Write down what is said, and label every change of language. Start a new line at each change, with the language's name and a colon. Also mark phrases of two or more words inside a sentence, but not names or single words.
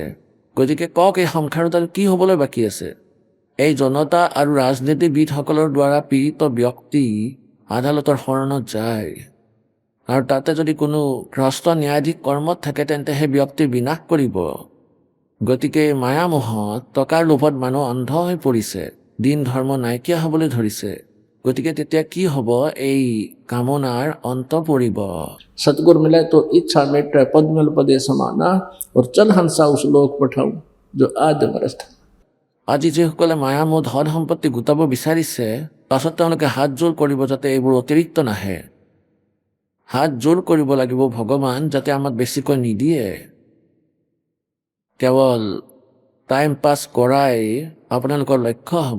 Assamese: গতিকে কওক, এই সংসাৰত আৰু কি হ'বলৈ বাকী আছে? এই জনতা আৰু ৰাজনীতিবিদসকলৰ দ্বাৰা পীড়িত ব্যক্তি আদালতৰ শৰণত যায় আৰু তাতে যদি কোনো ভ্ৰষ্ট ন্যায়াধীশ কৰ্মত থাকে, তেন্তে সেই ব্যক্তি বিনাশ কৰিব। গতিকে মায়ামোহত, টকাৰ লোভত মানুহ অন্ধ হৈ পৰিছে। দিন ধৰ্ম নাইকিয়া হ'বলৈ ধৰিছে। গতিকে তেতিয়া কি হ'ব? এই কামনাৰ অন্ত পৰিব।
Hindi: सतगुर मिले तो इच्छा मेटे पद मिल पदे समाना और चल हंसा उस लोक पठाऊं जो आज मरस्थ।
Assamese: আজি যিসকলে মায়ামোহ ধন সম্পত্তি গোটাব বিচাৰিছে, পাছত তেওঁলোকে হাত জোৰ কৰিব যাতে এইবোৰ অতিৰিক্ত নাহে। হাত জোৰ কৰিব লাগিব ভগৱান যাতে আমাক বেছিকৈ নিদিয়ে। কেৱল
English: time pass
Assamese: কৰাই আপোনালোকৰ লক্ষ্য হ'ব।